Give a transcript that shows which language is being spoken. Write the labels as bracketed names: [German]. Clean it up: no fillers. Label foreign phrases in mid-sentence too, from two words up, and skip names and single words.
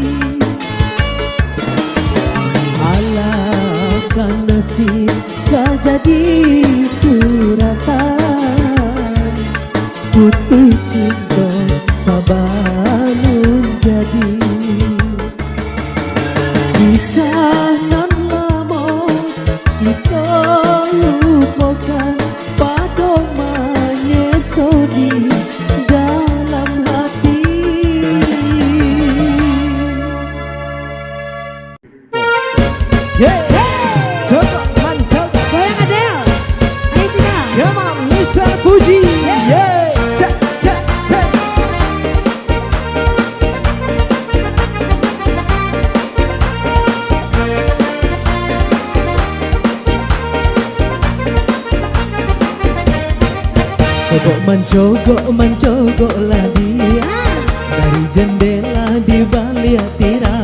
[Minangkabau] Alah kan nasib gak jadi suratan, putus cinta sabalun jadi. Kisah nan lama kita lupakan, pada menyesali dalam hati. [Indonesian] Coba mantap. Goyang Adel. Ayo Sina. [English] Come on, Mr. Puji. Yeah. Cek, cek, cek. [Indonesian] Mencogok-mencogoklah dia dari jendela di balik tirai.